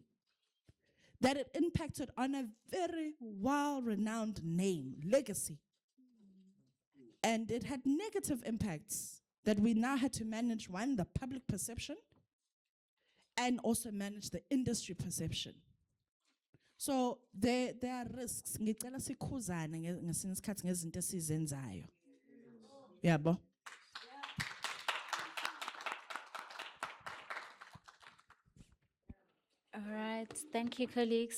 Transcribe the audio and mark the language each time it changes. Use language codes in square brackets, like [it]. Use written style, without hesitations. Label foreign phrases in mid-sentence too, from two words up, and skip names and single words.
[en] That it impacted on a very well-renowned name, legacy. And it had negative impacts that we now had to manage, one, the public perception, and also manage the industry perception. So there are risks. [zu] Ngicela sikhuzane ngesinye isikhathi ngezinto esizenzayo. Yabo. [en] All right, thank you, colleagues.